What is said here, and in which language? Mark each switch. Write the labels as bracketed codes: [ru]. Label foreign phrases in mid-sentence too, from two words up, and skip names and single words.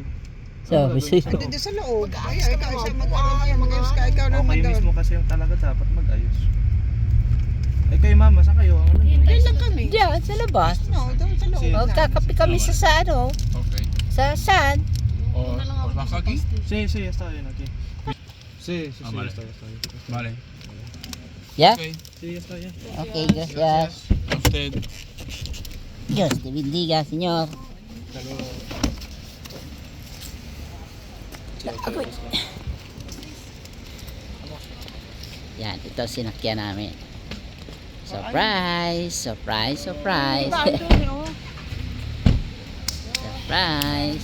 [tl] Sabi sa'yo. Ando doon sa loob. Mag-aayos Ay, ka ikaw naman. siya mag-ayos ka. Ikaw naman [en] Okay [tl] doon. mismo kasi yung talaga dapat mag-ayos. Eh kayo mama, saan kayo? Ano yun? Doon lang kami. Diyan, sa labas. No, doon sa loob. [es] Sí. [tl] Magkakape kami sa ano, [en] Ok. [tl] sa saan? O, Una lang ako [es] ¿os bajo [tl] sa [es] aquí? [tl] poste. [es] Sí, está bien aquí. Sí, Ah, vale. está bien. Vale. [en] Yeah? Okay. [es] Sí, ya está, ya. Okay, gracias. A usted. Dios te bendiga, señor. Hasta luego. [tl] Yan, ito sinakyan namin. [en] Surprise! Surprise! Surprise! Surprise!